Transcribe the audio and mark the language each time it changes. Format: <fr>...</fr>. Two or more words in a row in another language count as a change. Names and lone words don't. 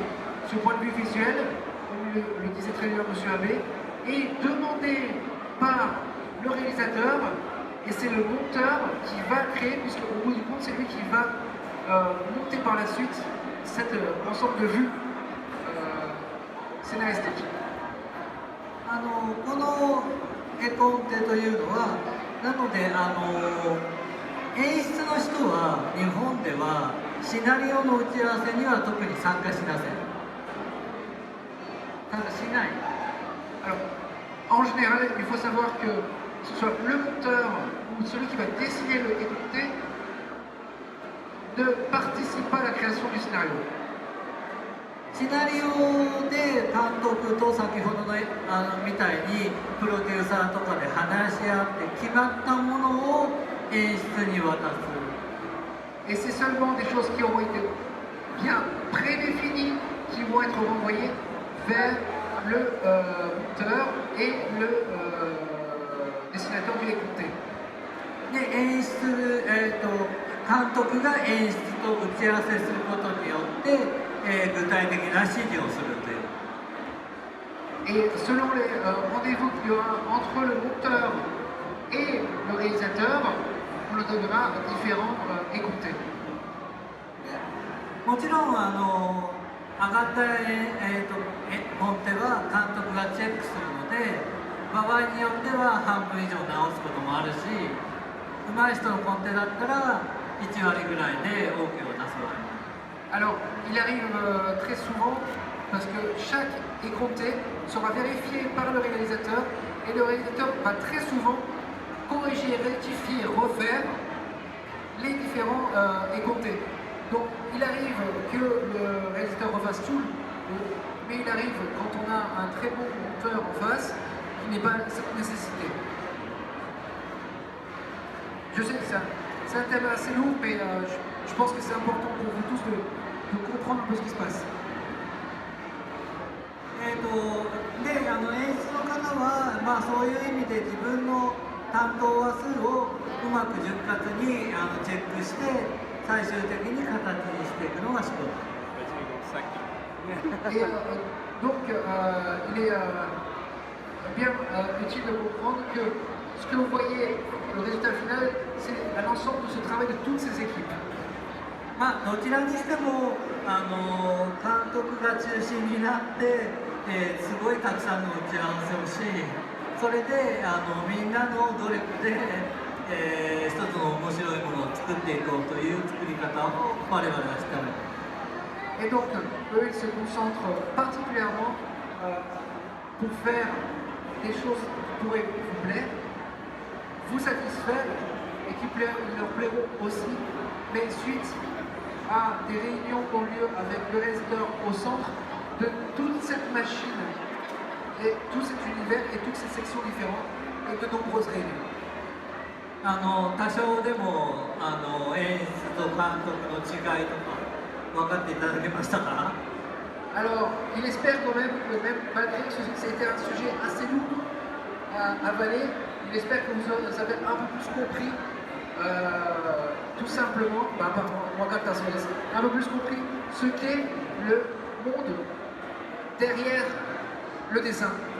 <fr>Ce point de vue visuel, comme le disait très bien M. Abbé, est demandé par le réalisateur et c'est le monteur qui va créer, puisque au bout du compte c'est lui qui va monter par la suite cet ensemble de vues scénaristiques.</fr> <ja>この絵コンテというのは、なので演出の人は日本ではシナリオの打ち合わせには特に参加しません。参加しない。</ja> <fr>Alors, en général, il faut savoir que ce soit le monteur ou celui qui va dessiner le écompté ne participe pas à la création du scénario.</fr> <ja>シナリオで監督と先ほどのみたいにプロデューサーとかで話し合って決まったものを演出に渡す。</ja> <fr>Et c'est seulement des choses qui auront été bien prédéfinies qui vont être renvoyées vers le monteur et le dessinateur du écompté.</fr> <ja>で演出、監督が演出と打ち合わせすることによって、具体的な指示をするという。</ja> <fr>Et selon les rendez-vous qu'il y aura entre le monteur et le réalisateur, on le donnera différents écomptés.</fr> <ja>もちろん上がった、コンテは監督がチェックするので、場合によっては半分以上直すこともあるし、上手い人のコンテだったら1割ぐらいで OK を出す場合も。</ja> <fr>Alors, il arrive très souvent, parce que chaque écompté sera vérifié par le réalisateur, et le réalisateur va très souvent corriger, rectifier, refaire les différents écomptés. Donc, il arrive que le réalisateur refasse tout, mais il arrive quand on a un très bon monteur en face, qui n'est pas cette nécessité. Je sais que c'est un thème assez lourd, mais je pense que c'est important pour vous tous de comprendre un peu ce qui se passe.</fr> <ja>で演出の方は、そういう意味で自分の担当話数をうまく潤滑にチェックして最終的に形にしていくのが仕事。</ja> <fr>Et donc, il est bien utile de comprendre que ce que vous voyez, le résultat final, c'est à l'ensemble de ce travail de toutes ces équipes.</fr> <ja>どちらにしても監督が中心になって、すごいたくさんの打ち合わせをし、それでみんなの努力で、一つの面白いものを作っていこうという作り方を我々はしております。</ja> <fr>Et donc, eux, ils se concentrent particulièrement pour faire des choses qui pourraient vous plaire, vous satisfaire et qui leur plairont aussi, mais suite à des réunions qui ont lieu avec le réalisateur au centre de toute cette machine et tout cet univers et toutes ces sections différentes et de nombreuses réunions.</fr> <ja>多少でも演出と監督の違いとか分かっていただけましたか？</ja> <fr>Alors, il espère quand même que même malgré que c'était un sujet assez lourd à avaler, il espère que vous avez un peu plus compris tout simplement, un peu plus compris ce qu'est le monde derrière le dessin.</fr>